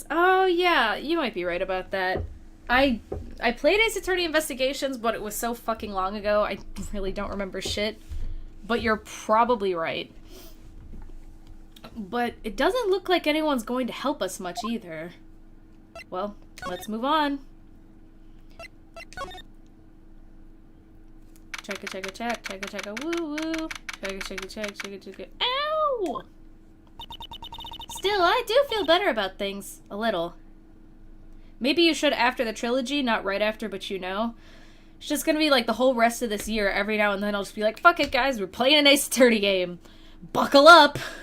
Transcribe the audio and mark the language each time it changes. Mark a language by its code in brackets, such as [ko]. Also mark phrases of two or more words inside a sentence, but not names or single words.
[en] Oh yeah, you might be right about that. I played Ace Attorney Investigations, but it was so fucking long ago, I really don't remember shit. But you're probably right. But it doesn't look like anyone's going to help us much either. Well, let's move on. Checka, woo woo. Checka. Ow! Still, I do feel better about things. A little. Maybe you should after the trilogy, not right after, but you know. It's just gonna be like the whole rest of this year, every now and then I'll just be like, fuck it guys, we're playing an Ace Attorney game. Buckle up!